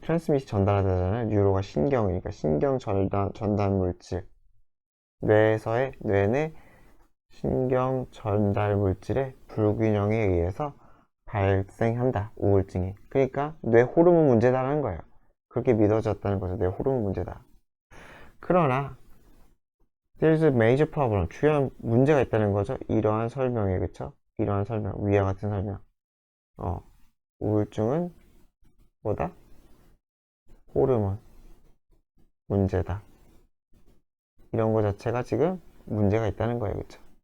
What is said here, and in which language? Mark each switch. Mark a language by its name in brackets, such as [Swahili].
[Korean] 트랜스밋이 전달하잖아요. 뉴로가 신경이니까 신경 전달 물질. 뇌 내 신경 전달 물질의 불균형에 의해서 발생한다. 우울증이. 그러니까 뇌 호르몬 문제다라는 거예요. 그렇게 믿어졌다는 거죠. 뇌 호르몬 문제다. [English] 그러나 there's a major problem. [Korean] 주요한 문제가 있다는 거죠. 이러한 설명에, 그쵸? 이러한 설명, 위와 같은 설명. 우울증은 뭐다? 호르몬 문제다. 이런 거 자체가 지금 문제가 있다는 거예요, 그쵸?